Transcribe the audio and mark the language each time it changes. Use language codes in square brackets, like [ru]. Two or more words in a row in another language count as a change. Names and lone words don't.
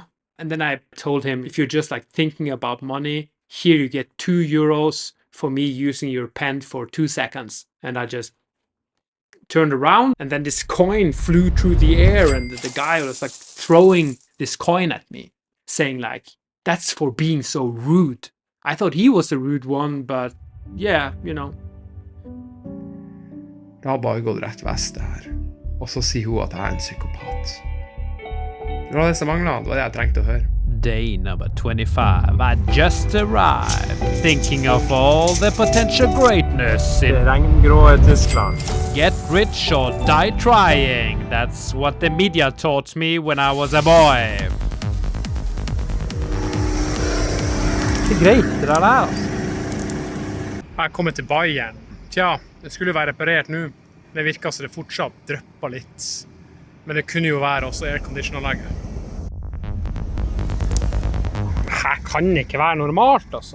[en] And then I told him, if you're just like thinking about money, here you get €2 for me using your pen for 2 seconds. And I just turned around and then this coin flew through the air and the guy was like throwing this coin at me, saying like, that's for being so rude. I thought he was the rude one, but yeah, you know. [no] Det har bare gått rett vest det her. Og så sier hun at jeg en psykopat. Det var det som manglet, det var det jeg trengte å høre. [en] Day number 25. I just arrived, thinking of all the potential greatness in [no] Regngrå Tyskland. [en] get rich or die trying. That's what the media taught me when I was a boy. [no] Ikke greit det der, altså. Jeg er kommet til Bayern. Tja, det skulle være reparert nå. Det virker som det fortsatt drøpper litt. Men det kunne jo være også aircondition-anlegget. Det kan ikke være normalt, altså.